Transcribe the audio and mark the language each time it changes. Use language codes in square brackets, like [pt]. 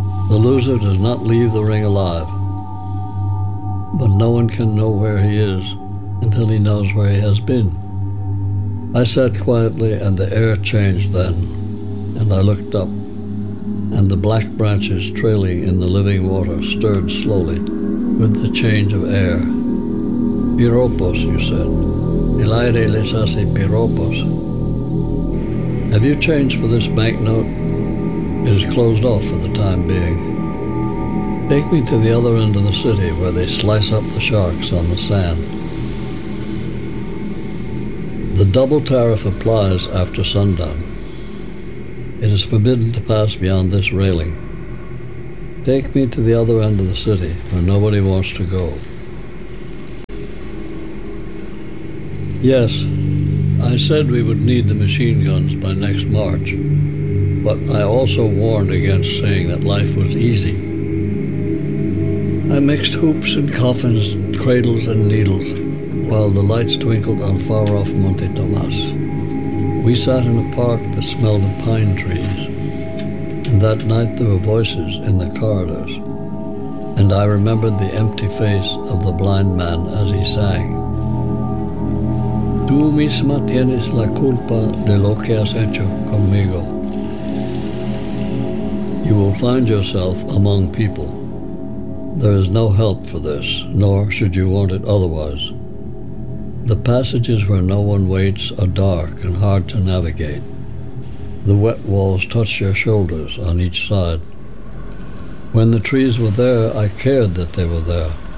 [en] The loser does not leave the ring alive. But no one can know where he is until he knows where he has been. I sat quietly and the air changed then, and I looked up, and the black branches trailing in the living water stirred slowly with the change of air. Piropos, you said. [es] El aire les hace piropos. [en] Have you changed for this banknote? It is closed off for the time being. Take me to the other end of the city where they slice up the sharks on the sand. The double tariff applies after sundown. It is forbidden to pass beyond this railing. Take me to the other end of the city where nobody wants to go. Yes, I said we would need the machine guns by next March, but I also warned against saying that life was easy. I mixed hoops and coffins, cradles and needles, while the lights twinkled on far-off Monte Tomas. We sat in a park that smelled of pine trees, and that night there were voices in the corridors, and I remembered the empty face of the blind man as he sang. [es] Tú misma tienes la culpa de lo que has hecho conmigo. [en] You will find yourself among people. There is no help for this, nor should you want it otherwise. The passages where no one waits are dark and hard to navigate. The wet walls touch your shoulders on each side. When the trees were there, I cared that they were there.